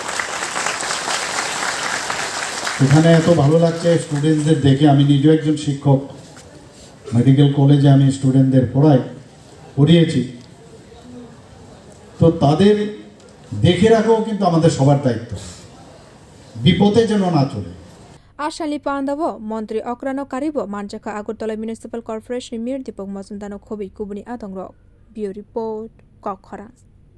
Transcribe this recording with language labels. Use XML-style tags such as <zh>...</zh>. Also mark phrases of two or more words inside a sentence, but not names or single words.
<bn>এখানে এত ভালো লাগছে স্টুডেন্টদের দেখে। আমি নিজেও একজন শিক্ষক, মেডিকেল কলেজে আমি স্টুডেন্টদের পড়িয়েছি, তো তাদের দেখে রাখাও কিন্তু আমাদের সবার দায়িত্ব, বিপদে যেন না চলে।</bn> <trp>Ashali Pandavo, Montri Okrano Karibo, Manjaka Agartala Municipal Corporation Mir Dipok Mazundano Khobi Kubuni Adongrok. Bio Report, Koktisalo</trp>